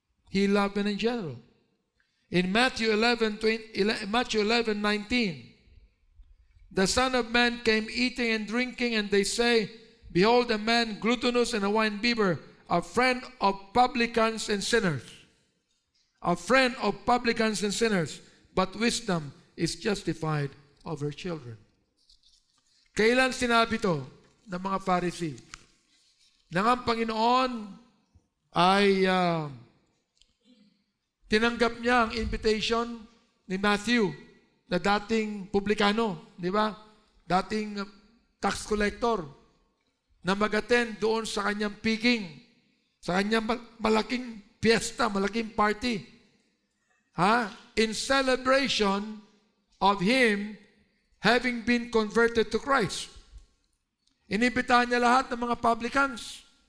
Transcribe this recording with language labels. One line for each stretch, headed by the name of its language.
English: He loved men in general. In Matthew 11:19, the Son of Man came eating and drinking, and they say, behold, a man gluttonous and a winebibber, a friend of publicans and sinners. A friend of publicans and sinners. But wisdom is justified of her children.
Filipino: Kailan sinabi to ng mga Pharisee? Nang ang Panginoon ay tinanggap niya ang invitation ni Matthew na dating publikano, di ba? Dating tax collector na mag-attend doon sa kanyang picking, sa kanyang malaking fiesta, malaking party.
English: In celebration of him having been converted to Christ.
Filipino: Inibitahan niya lahat ng mga publicans.